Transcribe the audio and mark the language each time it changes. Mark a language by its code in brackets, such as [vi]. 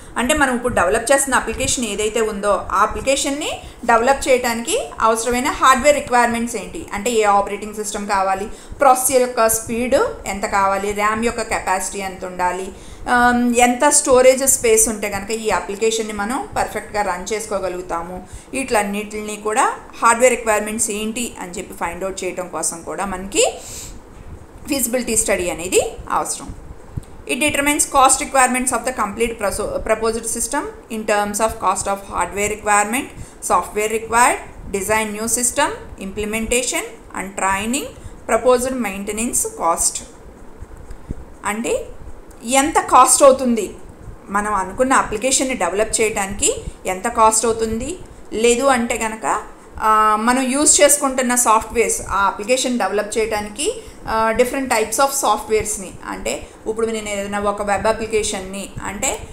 [te] అంటే మనం ఇప్పుడు డెవలప్ చేస్తున్న అప్లికేషన్ ఏదైతే ఉందో ఆ అప్లికేషన్ని డెవలప్ చేయడానికి అవసరమైన హార్డ్వేర్ రిక్వైర్మెంట్స్ ఏంటి అంటే ఏ ఆపరేటింగ్ సిస్టమ్ కావాలి, ప్రాసెసర్ యొక్క స్పీడ్ ఎంత కావాలి, ర్యామ్ యొక్క కెపాసిటీ ఎంత ఉండాలి, ఎంత స్టోరేజ్ స్పేస్ ఉంటే కనుక ఈ అప్లికేషన్ని మనం పర్ఫెక్ట్గా రన్ చేసుకోగలుగుతాము. వీటిలన్నిటిని కూడా హార్డ్వేర్ రిక్వైర్మెంట్స్ ఏంటి అని చెప్పి ఫైండ్ అవుట్ చేయడం కోసం కూడా మనకి ఫీజిబిలిటీ స్టడీ అనేది అవసరం. [en] It determines cost requirements of the complete proposed system in terms of cost of hardware requirement, software required, design new system, implementation and training, proposed maintenance cost. [te] అంటే ఎంత cost అవుతుంది, మనం అనుకున్న అప్లికేషన్ని డెవలప్ చేయడానికి ఎంత cost అవుతుంది, లేదు అంటే కనుక మనం యూజ్ చేసుకుంటున్న సాఫ్ట్వేర్స్ ఆ అప్లికేషన్ డెవలప్ చేయడానికి డిఫరెంట్ టైప్స్ ఆఫ్ సాఫ్ట్వేర్స్ని, అంటే ఇప్పుడు నేను ఏదైనా ఒక వెబ్ అప్లికేషన్ని అంటే